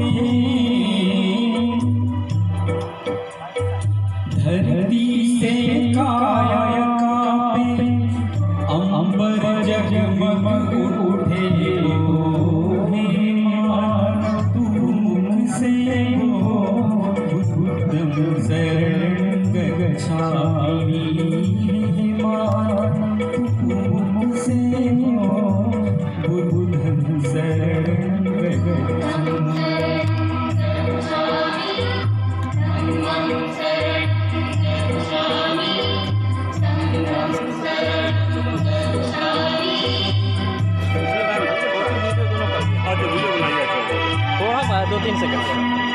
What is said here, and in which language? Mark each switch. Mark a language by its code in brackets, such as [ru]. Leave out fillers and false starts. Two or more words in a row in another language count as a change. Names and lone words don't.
[hi] धरती से काया कांपे अंबर जगमग उठे हे माँ तू मुझसे हो [pi] बुद्धं शरणं गच्छामि [hi] हे माँ तू मुझसे हो [pi] बुद्धं शरणं गच्छामि। [hi] थोड़ा सा 2-3 सेकंड